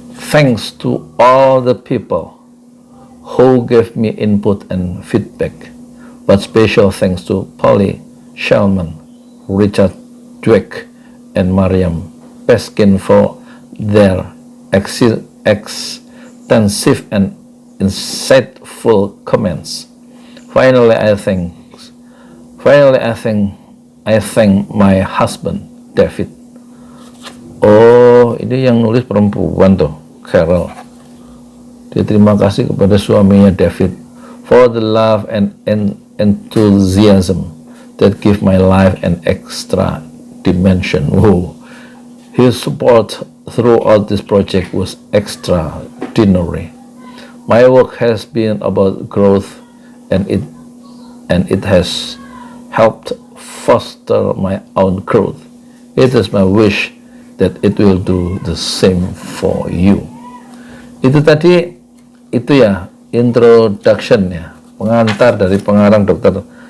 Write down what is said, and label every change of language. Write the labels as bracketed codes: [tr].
[en] Thanks to all the people who gave me input and feedback, but special thanks to Polly Shellman, Richard Dweck, and Mariam Peskin for their extensive and insightful comments. Finally, I thank my husband, David. [id] Oh, ini yang nulis perempuan tuh, Carol. Dia terima kasih kepada suaminya [en] David for the love and enthusiasm that give my life an extra dimension. Whoa. His support throughout this project was extraordinary. My work has been about growth, and it has helped foster my own growth. It is my wish that it will do the same for you. [id] Itu tadi, itu ya introduction-nya, pengantar dari pengarang Dr.